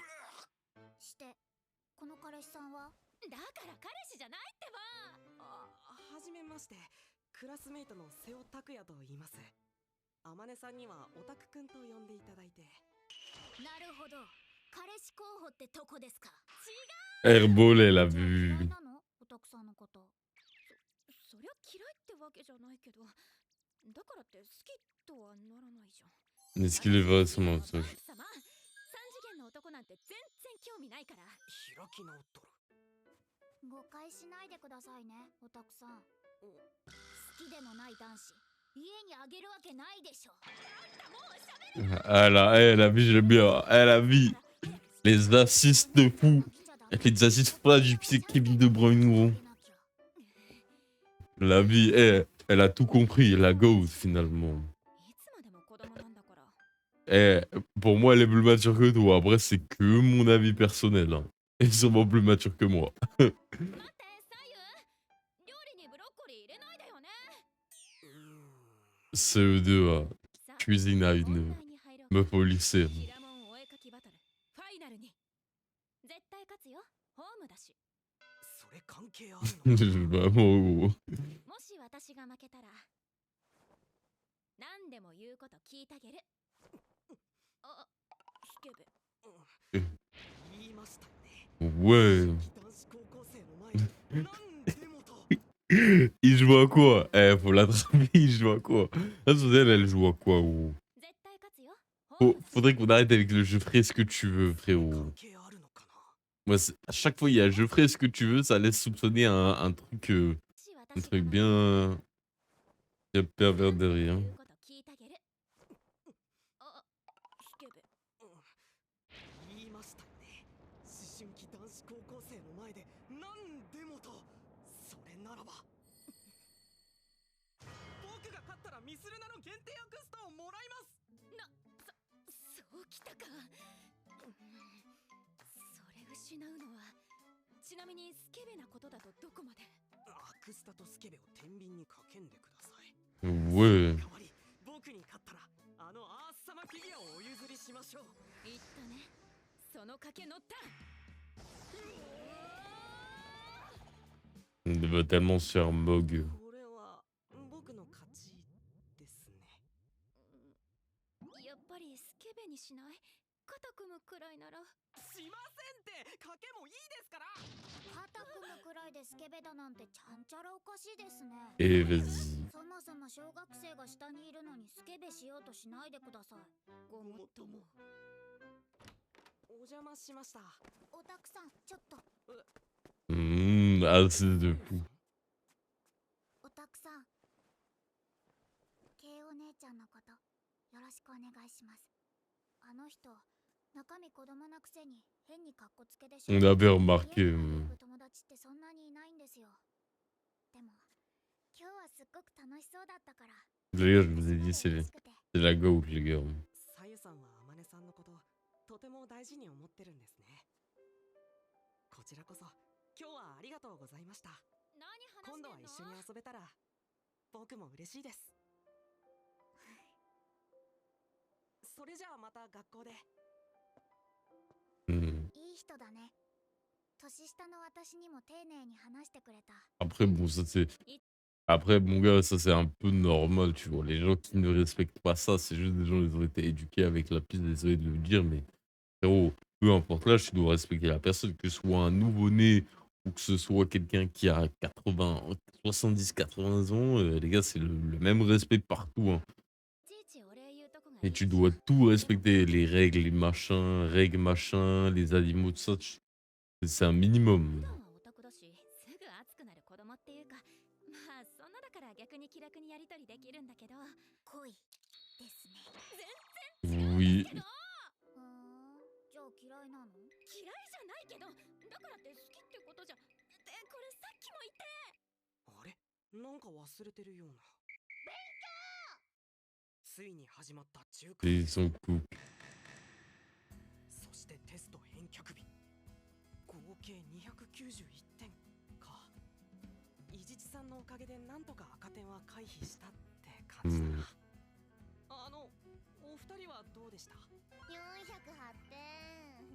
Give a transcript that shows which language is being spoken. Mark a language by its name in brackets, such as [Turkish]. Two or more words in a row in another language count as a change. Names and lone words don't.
[Japanese] してこの彼氏さんは？だから彼氏じゃないってば。はじめまして、クラスメイトの瀬尾拓也と言います。あまねさんにはオタクくんと呼んでいただいて。なるほど、彼氏候補ってとこですか？ [French] Airball, elle a [Japanese] じゃあ [French] vu. [Japanese] 嫌いなの？オタクさんのこと。そりゃ嫌いってわけじゃないけど、だからって好きとはならないじゃん。 [French] Est-ce qu'il est vrai son [Japanese] 様、 [French] mensonge? [Japanese] 三次元の男なんて全然興味ないから。開き直っとる。誤解しないでくださいね、オタクさん。好きでもない男子家にあげるわけないでしょ。 [French] Elle a vu, je l'aime bien. Elle a vu les assists de fou. Avec les assists froids du pied Kevin De Bruyne, gros. La vie, elle a tout compris. La GOAT, finalement. [Japanese] いつまでも子供なんだから。 [French] Pour moi, elle est plus mature que toi. Après, c'est que mon avis personnel. Hein. Elle est sûrement plus mature que moi. [Japanese] 待って、左右。料理にブロッコリー入れないでよね。 [French] CE2, [Japanese] さあ、 [French] cuisine à [Japanese] 本 [French] une [Japanese] 題に入ろう。 [French] meuf au lycée. [Japanese] キラモンお絵かきバトルファイナルに絶対勝つよ。ホームだし。それ関係あるの？ [French] Vraiment, gros. [Japanese] もし私が負けたら何でも言うこと聞いてあげる。あ、スケベ。言いましたよね。 [French] Ouais. [Japanese] 男子高校生の前で何でもと。 [French] Il joue à quoi? Faut l'attraper, il joue à quoi? Là, elle joue à quoi, gros? [Japanese] 絶対勝つよ。ホームだし。 [French] Faudrait qu'on arrête avec le jeu ferai ce que tu veux, frérot. [Japanese] 関係あるのかな？ [French] Moi, à chaque fois, il y a jeu ferai ce que tu veux, ça laisse soupçonner un truc, [Japanese] もし私が負けたら [French] bien, bien pervers [Japanese] 何でも [French] derrière. [Japanese] 言うこと聞いてあげる。あ、スケベ。言いましたよね。思春期男子高校生の前で何でもと。それならば僕が勝ったらミスルナの限定アクスタをもらいます。そうきたか。それ失うのは、ちなみにスケベなことだとどこまで？アクスタとスケベを天秤にかけんでください。 [French] Ouais. [Japanese] 代わり僕に勝ったらあのアース様フィギュアをお譲りしましょう。言ったね。その賭け乗った。 [French] On va tellement se faire mog. [Japanese] これは僕の勝ちですね。やっぱりスケベにしない？肩組むくらいなら。しませんって。賭けもいいですから。肩組むくらいでスケベだなんてちゃんちゃらおかしいですね。 [French] Et vas-y. [Japanese] そもそも小学生が下にいるのにスケベしようとしないでください。ごもっとも。お邪魔しました。オタクさん、ちょっと。 [French] Assez de fou. [Japanese] オタクさん、ケイお姉ちゃんのことよろしくお願いします。あの人、中身子供なくせに変にカッコつけでしょ。 [French] On avait remarqué. [Japanese] 家に遊ぶ友達ってそんなにいないんですよ。でも今日はすっごく楽しそうだったから。 [French] D'ailleurs, je vous ai dit, c'est la GOAT, les gars. [Japanese] さゆさんはあまねさんのこととても大事に思ってるんですね。こちらこそ今日はありがとうございました。何話してんの？今度は一緒に遊べたら僕も嬉しいです。それじゃあまた学校で。いい人だね。年下の私にも丁寧に話してくれた。 [French] Après, bon, ça c'est. Après, mon gars, ça c'est un peu normal, tu vois. Les gens qui ne respectent pas ça, c'est juste des gens qui ont été éduqués avec la piste, désolé de le dire, mais frérot, peu importe l'âge, tu dois respecter la personne, que ce soit un nouveau-né ou que ce soit quelqu'un qui a 80, 70, 80 ans, les gars, c'est le même respect partout. Hein. Et tu dois tout respecter, les règles, les machins, les animaux, tout ça, c'est un minimum. [Japanese] 子供っていうか、まあそんなだから逆に気楽にやり取りできるんだけど。恋ですね。 Oui. じゃあを嫌いなの？嫌いじゃないけど、だからって好きってことじゃ。で、これさっきも言って。あれなんか忘れてるような。ついに始まった中華 [French] Ils sont cool. [Japanese] そしてテスト返却日。合計291点か。伊地知さんのおかげでなんとか赤点は回避したって感じだな。お二人はどうでした？ 408点。